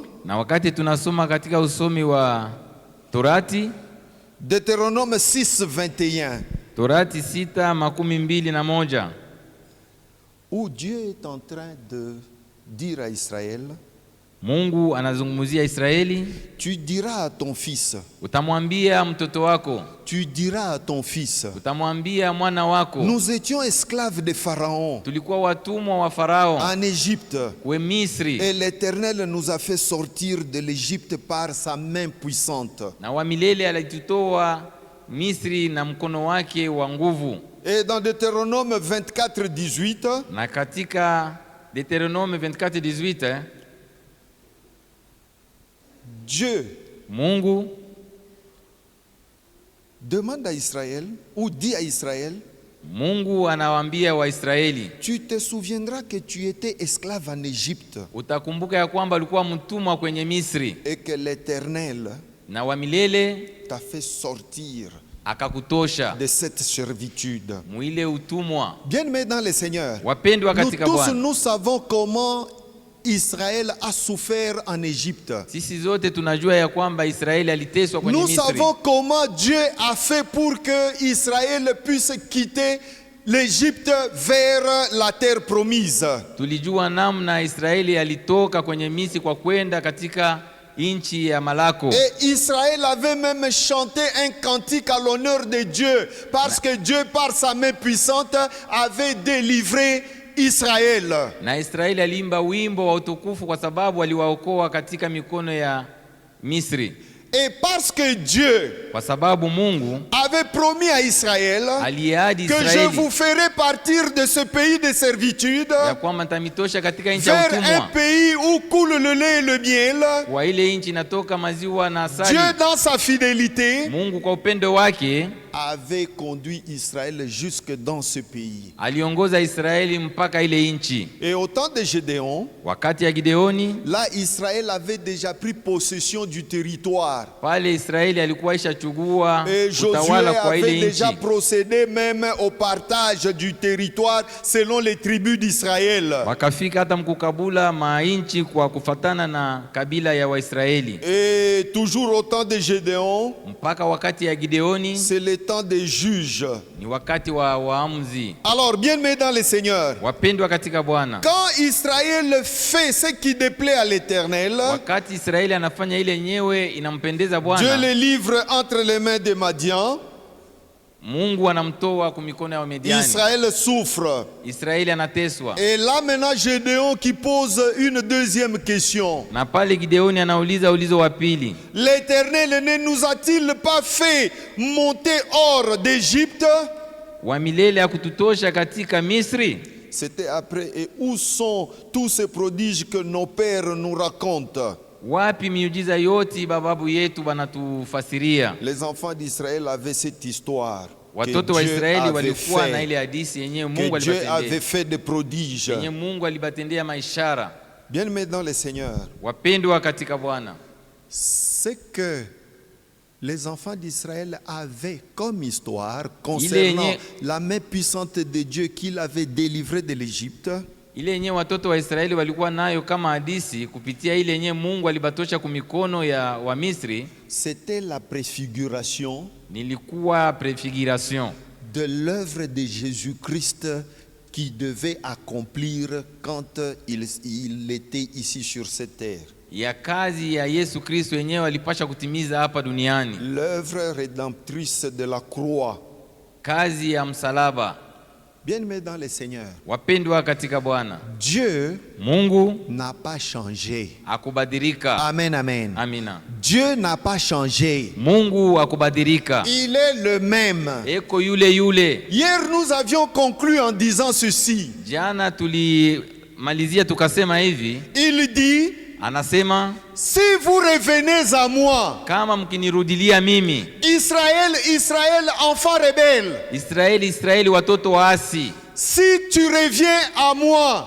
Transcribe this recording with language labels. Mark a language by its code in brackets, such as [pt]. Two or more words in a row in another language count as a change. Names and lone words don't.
[sw] Na wakati tunasoma katika usomi wa Torati, [fr] Deutéronome 6:21, [sw] Torati 6:21, [fr] où Dieu est en train de dire à Israël, [sw] Mungu anazungumzia Israeli, [fr] tu diras à ton fils, [sw] utamwambia mtoto wako, [fr] tu diras à ton fils, [sw] utamwambia mwana wako, [fr] nous étions esclaves de Pharaon [sw] tulikuwa watumwa wa Farao [fr] en Égypte, [sw] we Misri, [fr] et l'Éternel nous a fait sortir de l'Égypte par sa main puissante. [sw] na wa milele alitutoa Misri na mkono wake wa nguvu. [fr] Et dans Deutéronome 24:18, [sw] Na katika Deuteronome 24:18, [fr] Dieu [sw] Mungu [fr] demande à Israël, ou dit à Israël, [sw] Mungu anawaambia Waisraeli, [fr] tu te souviendras que tu étais esclave en Égypte [sw] utakumbuka ya kwamba ulikuwa mtumwa kwenye Misri, [fr] et que l'Éternel [sw] na wa milele [fr] t'a fait sortir [sw] akakutosha [fr] de cette servitude. [sw] mwile utumwa. [fr] Bien-aimés dans le Seigneur, [sw] Wapendwa [fr] nous [sw] katika [fr] tous [sw] Bwana, [fr] nous savons comment Israël a souffert en Égypte. [sw] sisi zote tunajua ya kwamba Israeli aliteswa kwenye [fr] Nous [sw] Misri. [fr] savons comment Dieu a fait pour que Israël puisse quitter l'Égypte vers la terre promise. [sw] Tulijua namna Israeli alitoka kwenye Misri kwa kwenda katika inchi ya Malako. [fr] Et Israël avait même chanté un cantique à l'honneur de Dieu, parce que Dieu, par sa main puissante, avait délivré Israël. [sw] Na Israeli aliimba wimbo wa utukufu kwa sababu aliwaokoa katika mikono ya Misri. [fr] Et parce que Dieu [sw] Kwa sababu Mungu [fr] avait promis à Israël [sw] aliahidi [fr] que je [sw] Israeli [fr] vous ferai partir de ce pays de servitude [sw] ya kwamba nitamitosha katika nchi ya [fr] vers un [sw] utumwa, [fr] pays où coule le lait et le miel. [sw] kwa ile nchi inatoka maziwa na asali. [fr] Dieu, dans sa fidélité, [sw] Mungu kwa upendo wake [fr] avait conduit Israël jusque dans ce pays. [sw] aliongoza Israeli mpaka ile nchi. [fr] Et au temps de Gédéon, [sw] Wakati ya Gideoni, [fr] là, Israël avait déjà pris possession du territoire. [sw] pale Israeli alikuwa ishachukua [fr] Et Josué [sw] utawala kwa [fr] avait [sw] ile [fr] déjà [sw] nchi. [fr] procédé même au partage du territoire selon les tribus d'Israël. [sw] Wakafika hata mkukabula mainchi kwa kufatana na kabila ya Waisraeli. [fr] Et toujours au temps de Gédéon, [sw] Mpaka wakati ya Gideoni [fr] c'est le temps des juges. [sw] ni wakati wa waamuzi. [fr] Alors, bien-aimés dans le Seigneur, [sw] Wapendwa katika Bwana, [fr] quand Israël fait ce qui déplaît à l'Éternel, [sw] wakati Israeli anafanya ile nyewe inampendeza [fr] Dieu [sw] Bwana, [fr] les livre entre les mains de Madian. [sw] Mungu anamtoa kwa mikono ya Wamidiani. [fr] Israël souffre. [sw] Israeli anateswa. [fr] Et là maintenant Gédéon qui pose une deuxième question. [sw] Na pale Gideoni anauliza ulizo wa pili, [fr] L'Éternel ne nous a-t-il pas fait monter hors d'Égypte? [sw] wa milele hakututosha katika Misri? [fr] C'était après. Et où sont tous ces prodiges que nos pères nous racontent? [sw] Wapi miujiza yote bababu yetu banatufasiria? [fr] Les enfants d'Israël avaient cette histoire. [sw] Watoto wa Israeli walikuwa na ile hadithi yenyewe Mungu [fr] Que Dieu avait [sw] alibatendea, [fr] fait des prodiges. [sw] yenyewe Mungu alibatendea maishara. [fr] Bien-aimés dans le Seigneur, [sw] Wapendwa katika Bwana, [fr] ce que les enfants d'Israël avaient comme histoire concernant la main puissante de Dieu qu'il avait délivré de l'Égypte, [sw] ile yenyewe watoto wa Israeli walikuwa nayo kama hadithi kupitia ile yenyewe Mungu alibatosha kumikono ya wa Misri, [fr] c'était la préfiguration [sw] nilikuwa prefiguration [fr] de l'œuvre de Jésus-Christ qui devait accomplir quand il était ici sur cette terre. [sw] ya kazi ya Yesu Kristo yenyewe alipasha kutimiza hapa duniani, [fr] L'œuvre rédemptrice de la croix. [sw] kazi ya msalaba. [fr] Bien-aimés dans le Seigneur, [sw] Wapendwa katika Bwana, [fr] Dieu [sw] Mungu [fr] n'a pas changé. [sw] akubadilika. [fr] Amen, amen. [sw] Amina. [fr] Dieu n'a pas changé. [sw] Mungu akubadilika, [fr] Il est le même. [sw] eko yule yule. [fr] Hier, nous avions conclu en disant ceci. [sw] Jana tulimalizia tukasema hivi, [fr] Il dit, [sw] anasema [fr] si vous revenez à moi, [sw] kama mkinirudilia mimi, [fr] Israël, Israël, enfant rebelle, [sw] Israeli, Israeli, watoto waasi, [fr] si tu reviens à moi,